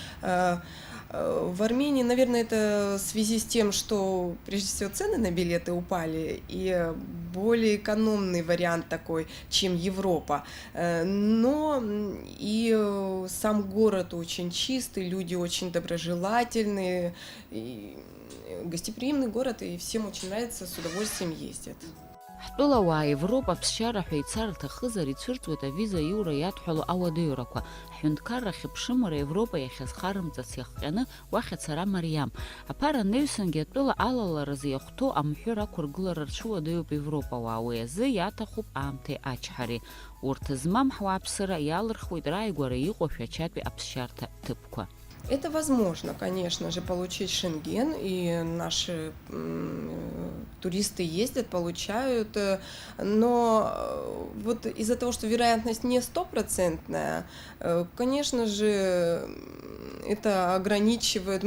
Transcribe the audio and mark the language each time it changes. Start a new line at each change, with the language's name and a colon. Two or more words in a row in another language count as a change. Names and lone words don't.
Russian: В Армении, наверное, это в связи с тем, что прежде всего цены на билеты упали, и более экономный вариант такой, чем Европа. Но и сам город очень чистый, люди очень доброжелательные, и гостеприимный город, и всем очень нравится, с удовольствием ездят.
Abkhazian: ҳтәылауаа Европа ԥсшьара ҳәа ицар рҭахызар ицәырҵуеит авиза иура иадҳәало ауадаҩрақәа. Ҳҳәынҭқарра хьыԥшымра Европа иахьазхарымҵац иахҟьаны уахь ацара мариам. Аԥара анаҩсангьы атәыла алаларазы иахәҭоу амҳәыр ақәыргылара рцәуадаҩуп Европауаа. Уи азы иаҭахуп аамҭеи ачҳареи. Урҭ змам ҳуааԥсыра иалырхуеит рааигәара иҟоу шәачатәи аԥсшьарҭа ҭыԥқәа.
Russian: Это возможно, конечно же, получить Шенген, и наши туристы ездят, получают, но вот из-за того, что вероятность не стопроцентная, конечно же, это ограничивает.